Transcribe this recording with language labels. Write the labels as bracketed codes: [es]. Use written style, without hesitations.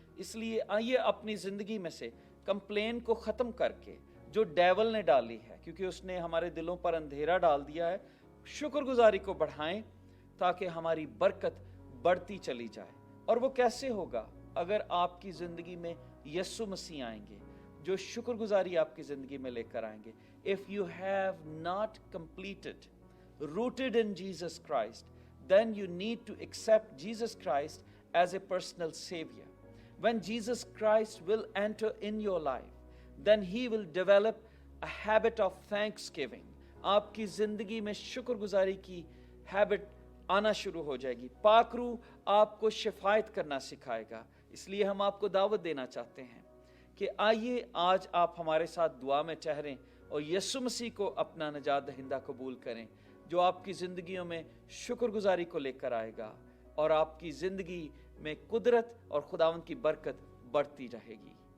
[hi] इसलिए आइए अपनी ज़िंदगी में से कंप्लेन को ख़त्म करके, जो डेवल ने डाली है, क्योंकि उसने हमारे दिलों पर अंधेरा डाल दिया है, शुक्रगुजारी को बढ़ाएं ताकि हमारी बरकत बढ़ती चली जाए। और वो कैसे होगा? अगर आपकी ज़िंदगी में यीशु मसीह आएंगे, जो शुक्रगुजारी आपकी ज़िंदगी में लेकर आएंगे। [en] If you have not completed, rooted in Jesus Christ, then you need to accept Jesus Christ as a personal Savior. When Jesus Christ will enter in your life, then He will develop a habit of thanksgiving. [hi] आपकी ज़िंदगी में शुक्रगुजारी की habit आना शुरू हो जाएगी। पाक रूह आपको शिफायत करना सिखाएगा। इसलिए हम आपको दावत देना चाहते हैं कि आइए आज आप हमारे साथ दुआ में ठहरें और यीशु मसीह को अपना नजात दहिंदा कबूल करें, जो आपकी ज़िंदगियों में शुक्रगुजारी को लेकर आएगा और आपकी ज़िंदगी में कुदरत और खुदावंद की बरकत बढ़ती रहेगी।